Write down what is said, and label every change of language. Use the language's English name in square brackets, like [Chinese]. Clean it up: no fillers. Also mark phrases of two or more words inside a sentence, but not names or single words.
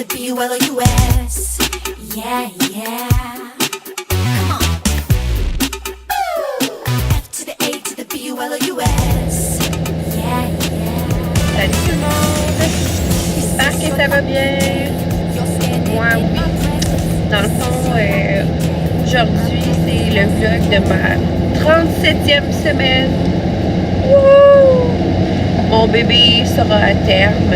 [English] B-U-L-O-U-S. Yeah, yeah. Come on. F to the A to the B-U-L-O-U-S. Yeah, yeah. [French] Salut tout le monde! J'espère que ça va bien. Moi, oui. Dans le fond, aujourd'hui, c'est le vlog de ma 37e semaine. Wouh! Mon bébé sera à terme.